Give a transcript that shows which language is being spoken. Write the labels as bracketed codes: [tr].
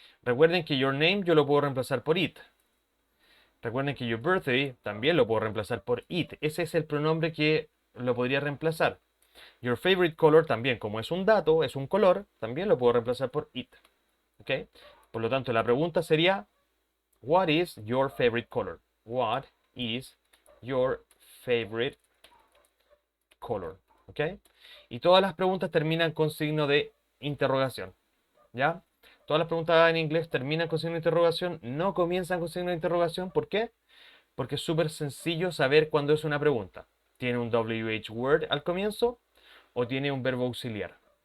[es] Recuerden que [en] your name [es] yo lo puedo reemplazar por it. Recuerden que [en] your birthday [es] también lo puedo reemplazar por it. Ese es el pronombre que lo podría reemplazar. [en] Your favorite color [es] también, como es un dato, es un color, también lo puedo reemplazar por it. ¿Ok? Por lo tanto, la pregunta sería, [en] what is your favorite color? What is your favorite color? [es] ¿Ok? Y todas las preguntas terminan con signo de interrogación. ¿Ya? Todas las preguntas en inglés terminan con signo de interrogación, no comienzan con signo de interrogación. ¿Por qué? Porque es súper sencillo saber cuándo es una pregunta. ¿Tiene un WH word al comienzo o tiene un verbo auxiliar?